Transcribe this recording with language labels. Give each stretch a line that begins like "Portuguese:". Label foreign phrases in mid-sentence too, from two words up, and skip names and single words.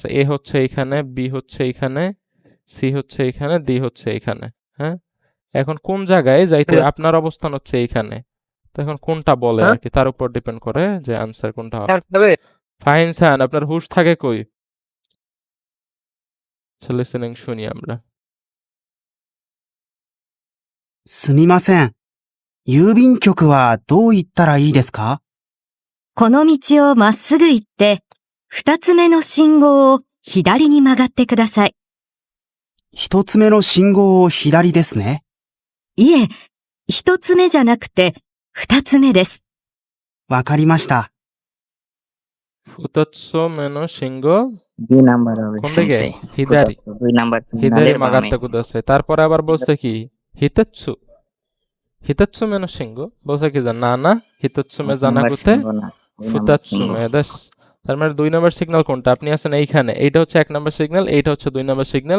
Bangla: এ হচ্ছে এইখানে, বি হচ্ছে এইখানে, সি হচ্ছে এইখানে, ডি হচ্ছে এইখানে। হ্যাঁ, এখন কোন জায়গায় যাইতে আপনার অবস্থান হচ্ছে এইখানে, তো এখন কোনটা বলে আর কি তার উপর ডিপেন্ড করে যে আনসার কোনটা হবে। ফাইন সান, আপনার হুশ থাকে কই? লিসেনিং শুনি আমরা।
Japanese: すみません。郵便局はどう行ったらいいですか？この道をまっすぐ行って、二つ目の信号を左に曲がってください。一つ目の信号を左ですね。いえ、一つ目じゃなくて、二つ目です。わかりました。 2つ目の信号
Bangla: 2 নাম্বার হবে কোন দিকে? সেন্সেই। হিদারি, 2 নাম্বার হিদারি সিগন্যালের বামে।
Japanese: 曲がって ください.
Bangla: তারপরে আবার বলছে কি
Japanese: 一つ、一つ目の 信号
Bangla: বলছে কি না না
Japanese: 一つ 目 じゃなくて 二つ 目 です.
Bangla: তার মানে 2 নাম্বার সিগন্যাল কোনটা? আপনি আছেন এইখানে, এইটা হচ্ছে 1 নাম্বার সিগন্যাল, এইটা হচ্ছে 2 নাম্বার সিগন্যাল।